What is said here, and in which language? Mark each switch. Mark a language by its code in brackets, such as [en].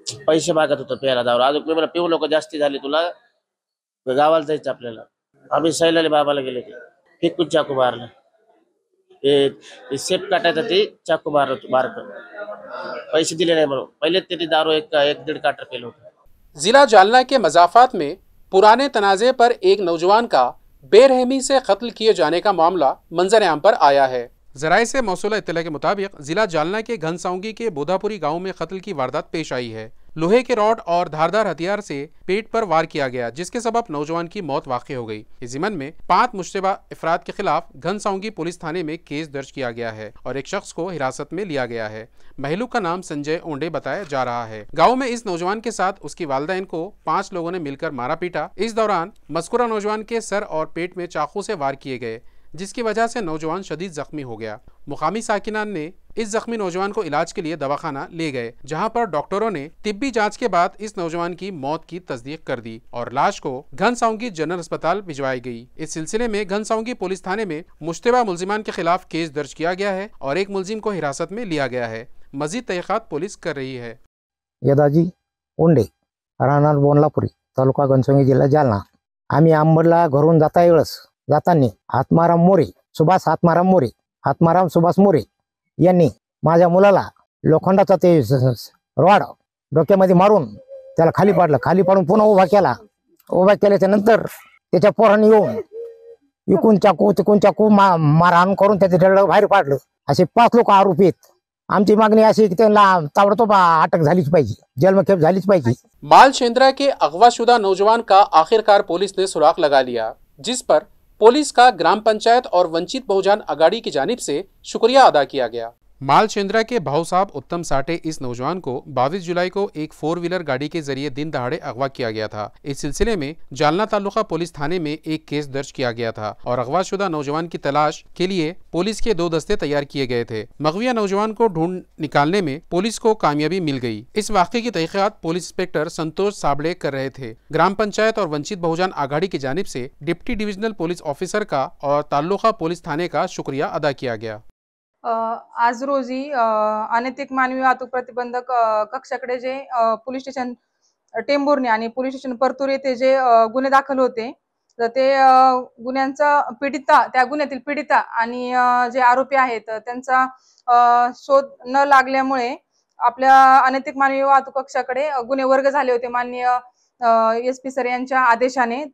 [mr] पैसे मागत होतो प्यायला दारू. अजून मी मला पिऊ नको, जास्ती झाली तुला, गावाला जायचं आपल्याला. आम्ही सैलाली बाबाला गेले होते, फेकून चाकू मारला. ते सेफ काटायचा ते चाकू मारत पैसे दिले नाही म्हणून. पहिले त्यांनी दारू एक 1.5 काटर पेलं होतं. [hi] जिला जालना के मजाफात में पुराने तनाजे पर एक नौजवान का बेरहमी से कत्ल किए जाने का मामला मंजर-ए-आम पर आया है। जराये से मौसूला इत्तला के मुताबिक जिला जालना के घनसाउंगी के बोधापुरी गांव में कत्ल की वारदात पेश आई है। लोहे के रॉड और धारदार हथियार से पेट पर वार किया गया, जिसके सबब नौजवान की मौत वाक़ई हो गई। इस ज़िमन में 5 मुश्तबा अफराद के खिलाफ घनसाउंगी पुलिस थाने में केस दर्ज किया गया है और एक शख्स को हिरासत में लिया गया है। महलूक का नाम संजय ओंडे बताया जा रहा है। गाँव में इस नौजवान के साथ उसकी वालिदैन को 5 लोगों ने मिलकर मारा पीटा। इस दौरान मज़कूरा नौजवान के सर और पेट में चाकू से वार किए गए, जिसकी वजह से नौजवान शदीद जख्मी हो गया। मुकामी साकिनान ने इस जख्मी नौजवान को इलाज के लिए दवाखाना ले गए, जहां पर डॉक्टरों ने तिब्बी जांच के बाद इस नौजवान की मौत की तस्दीक कर दी और लाश को घनसाउंगी जनरल अस्पताल भिजवाई गई। इस सिलसिले में घनसाउंगी पुलिस थाने में मुश्तबा मुल्जिमान के खिलाफ केस दर्ज किया गया है और एक मुल्जिम को हिरासत में लिया गया है। मजीद तहकीकात पुलिस कर रही है। [mr] यदाजी ओंडे, राहणार बोनलापुरी, तालुका घनसाउंगी, जिल्हा जालना. आम्ही अंबडला घरून जाताना आत्माराम मोरे, सुभाष आत्माराम मोरे, आत्माराम सुभाष मोरे यांनी माझ्या मुलाला लोखंडाचा ते रॉड डोक्यामध्ये मारून त्याला खाली पाडलं. खाली पाडून पुन्हा उभा केल्याच्या नंतर त्याच्या पोरांनी येऊन इकून चाकू मारहाण करून त्याचे डरडं बाहेर पाडलं. असे 5 लोक आरोपी आहेत. आमची मागणी अशी की त्यांना ताबडतोब अटक झालीच पाहिजे, जन्मठेप झालीच पाहिजे। [hi] मालशेंद्रा के अगवाशुदा नौजवान का आखिरकार पुलिस ने सुराग लगा लिया, जिस पर पुलिस का ग्राम पंचायत और वंचित बहुजन अगाड़ी की जानिब से शुक्रिया अदा किया गया। मालशेंद्रा के भाऊ साहब उत्तम साठे इस नौजवान को 22 जुलाई को एक 4 व्हीलर गाड़ी के जरिए दिन दहाड़े अगवा किया गया था। इस सिलसिले में जालना तालुका पुलिस थाने में एक केस दर्ज किया गया था और अगवाशुदा नौजवान की तलाश के लिए पुलिस के 2 दस्ते तैयार किए गए थे। मगविया नौजवान को ढूंढ निकालने में पुलिस को कामयाबी मिल गई। इस वाक़े की तहकीकात पुलिस इंस्पेक्टर संतोष साबड़े कर रहे थे। ग्राम पंचायत और वंचित बहुजन आघाड़ी की जानिब से डिप्टी डिविजनल पुलिस ऑफिसर का और तालुका पुलिस थाने का शुक्रिया अदा किया गया। [mr] आज रोजी अनैतिक मानवी वाहतूक प्रतिबंधक कक्षाकडे जे पोलीस स्टेशन टेंभुर्णी आणि पोलीस स्टेशन परतूर येथे जे गुन्हे दाखल होते, तर ते गुन्ह्यांचा त्या गुन्ह्यातील पीडिता आणि जे आरोपी आहेत त्यांचा शोध न लागल्यामुळे आपल्या अनैतिक मानवी वाहतूक कक्षाकडे गुन्हे वर्ग झाले होते माननीय SP सर यांच्या आदेशाने।